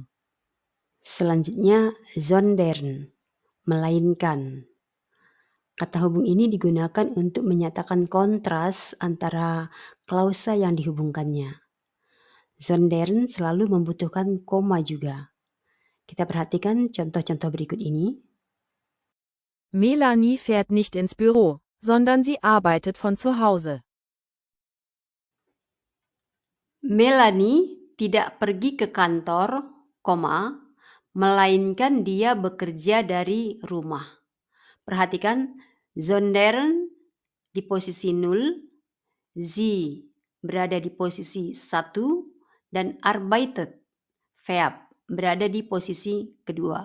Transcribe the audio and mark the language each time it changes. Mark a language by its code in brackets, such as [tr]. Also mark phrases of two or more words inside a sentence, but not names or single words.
[id] Selanjutnya sondern, melainkan. Kata hubung ini digunakan untuk menyatakan kontras antara klausa yang dihubungkannya. Sondern selalu membutuhkan koma juga. Kita perhatikan contoh-contoh berikut ini. [de] Melanie fährt nicht ins Büro, sondern sie arbeitet von zu Hause. [id] Melanie tidak pergi ke kantor, koma, melainkan dia bekerja dari rumah. Perhatikan, sondern di posisi 0, sie berada di posisi 1, dan arbeitet, verb, berada di posisi kedua.